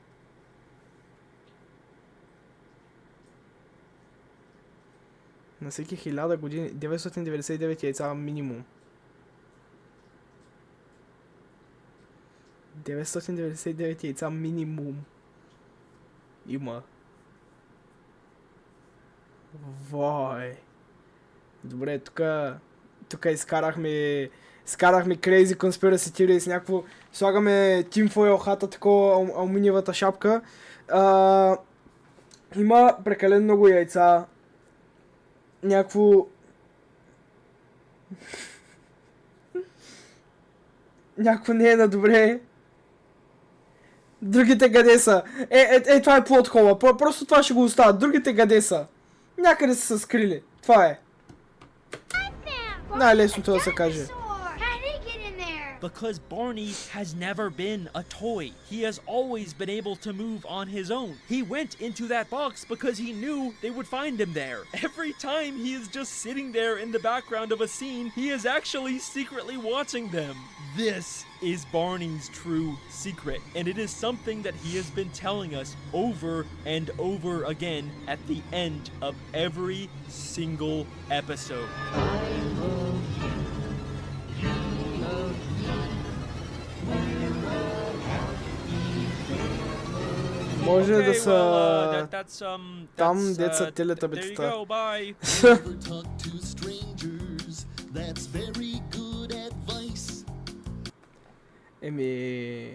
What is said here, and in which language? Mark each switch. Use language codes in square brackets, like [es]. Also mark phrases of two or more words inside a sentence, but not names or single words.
[bg] На всеки 1000 години, 999 яйца минимум. 999 яйца минимум. Има. Вой. Добре, тук изкарахме [en] crazy conspiracy theories, [bg] някакво... Слагаме tinfoil хата, такова алуминиевата шапка. Има прекалено много яйца. Някакво не е на добре. Другите къде са? Това е плот хола. Просто това ще го оставят. Другите къде са? Някъде са се скрили. Това е. Най-лесното да се каже. [en] Because Barney has never been a toy. He has always been able to move on his own. He went into that box because he knew they would find him there. Every time he is just sitting there in the background of a scene, he is actually secretly watching them. This is Barney's true secret, and it is something that he has been telling us over and over again at the end of every single episode. [bg] Може да са там, деца телетабитата. Еми...